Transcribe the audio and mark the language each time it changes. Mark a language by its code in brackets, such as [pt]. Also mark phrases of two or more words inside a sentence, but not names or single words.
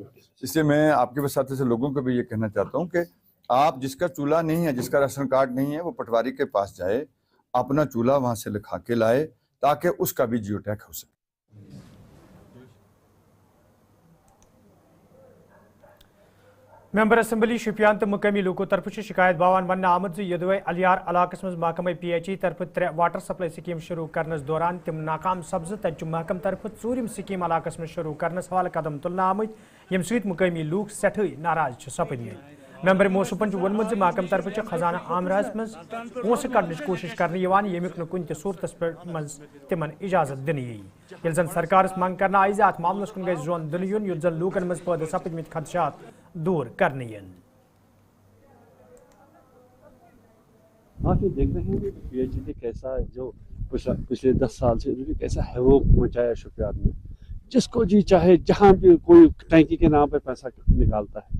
[ur] اس لیے میں آپ کے وساطت سے لوگوں کو بھی یہ کہنا چاہتا ہوں کہ آپ جس کا چولہا نہیں ہے، جس کا راشن کارڈ نہیں ہے، وہ پٹواری کے پاس جائے، اپنا چولہا وہاں سے لکھا کے لائے تاکہ اس کا بھی [en] geo tag [ur] ہو سکے. [ks] मेंबर असम्बली शुपियान तो मुकामी लोगों तरफ शिकायत बावान वन आमद यदवे अलियार इलाकस मज महकमे PHE तरफ 3 [en] water supply scheme [ks] शुरू करनस दौरान तिम नाकाम सब्ज तच महकम तरफ 4 स्कीम इलाकस में शुरू करनस हवाले कदम तुलना आमद यम सहित मुकामी लूक सठई नाराज सपदमत। मेंबर मौसूफन वोनमुत महकम तरफ खजाना आमराज मज पोस कड़नच कोशिश करने यमुक कुन सूरतस मज तिमन इजाजत दिन ये जन सरकार मंग करना आई अत मामलस कुन गई जोन दिन युन युत जन लूकन मज पौध सपदमित खदशात दूर करने। [ur] آپ یہ دیکھ رہے ہیں کہ PHE نے کیسا جو پچھلے 10 سال سے انہوں نے کیسا ہیوک مچایا شوپیان میں، جس کو جی چاہے جہاں بھی کوئی ٹینکی کے نام پے پیسہ نکالتا ہے.